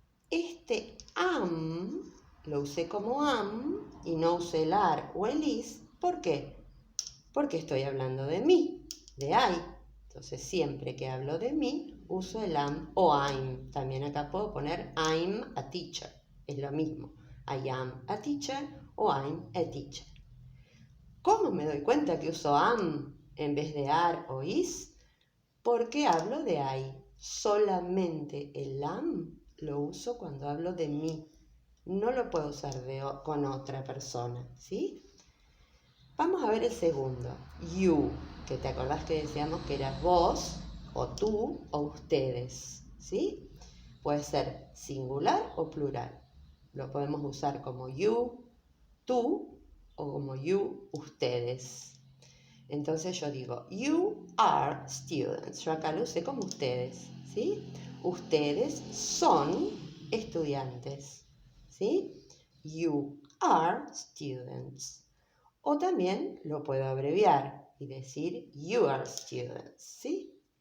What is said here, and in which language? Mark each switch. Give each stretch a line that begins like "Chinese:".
Spanish: Este am lo usé como am y no usé el are o el is. ¿Por qué? Porque estoy hablando de mí, de I. Entonces siempre que hablo de mí uso el am o I'm. También acá puedo poner
English: I'm a teacher.
Spanish: Es lo mismo.
English: I am a teacher o I'm a teacher.
Spanish: ¿Cómo me doy cuenta que uso am en vez de are o is? Porque hablo de I. Solamente el am lo uso cuando hablo de mí. No lo puedo usar con otra persona, ¿sí? Vamos a ver el segundo. You, que te acordás que decíamos que era vos, o tú, o ustedes, ¿sí? Puede ser singular o plural. Lo podemos usar como you, tú, o como you, ustedes. Entonces yo digo,
English: you are students.
Spanish: Yo acá lo usé como ustedes, ¿sí? Ustedes son estudiantes, ¿sí?
English: You are students.
Spanish: O también lo puedo abreviar y decir
English: your students,
Spanish: ¿sí?